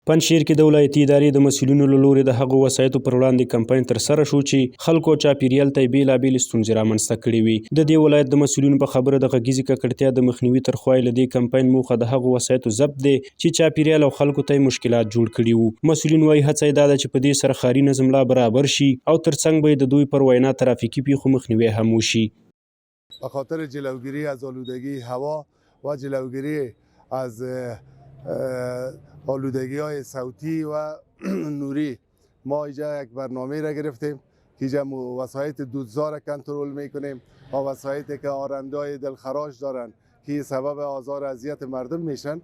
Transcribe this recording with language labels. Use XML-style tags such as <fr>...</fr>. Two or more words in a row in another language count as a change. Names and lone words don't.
<ps>پنجشیر کې د ولایتي ادارې د مسؤلینو له لوري د هغو وسایطو پر وړاندې کمپاین ترسره شو چې خلکو او چاپیریال ته یې بېلابېلې ستونزې رامنځته کړې وي. د دې ولایت د مسؤلینو په خبره د غږیزې ککړتیا د مخنیوي تر خوا یې له دې کمپاین موخه د هغو وسایطو ضبط دی چې چاپیریال او خلکو ته یې مشکلات جوړ کړي وو. مسؤلین وایي هڅه یې دا ده چې په دې سره ښاري نظم لا برابر شي او ترڅنګ به یې د دوی پر وینا ترافیکي پیښو مخنیوی هم وشي.</ps> <fa>به خاطر جلوگیری از آلودگی هوا و جلوگیری از آلودگی های صوتی و نوری ما اینجا یک برنامه را گرفتیم که اینجا وسایط دودزار کنترل میکنیم و وسایطی که آرنده های دلخراش دارن که سبب آزار اذیت مردم میشن.</fa>